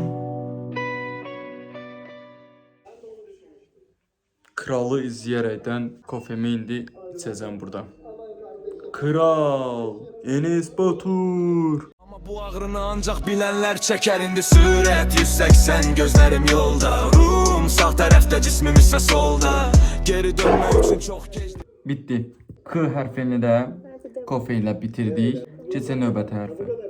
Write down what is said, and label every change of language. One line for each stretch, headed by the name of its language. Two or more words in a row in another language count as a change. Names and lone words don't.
Azerbaijani: Kralı izləyərəkdən kofemi indi içəcəm burada. Kral Enes Batur.
Turkish: Ama bu ağrını ancak bilenler çeker indi. Süret 180 gözlerim yolda. Ruhum sağ tarafta, cismim ise solda. Geri dönmek için çok geç. Bitti.
Azerbaijani: K hərfini də kofe ilə bitirdik. Keçək növbəti hərfə.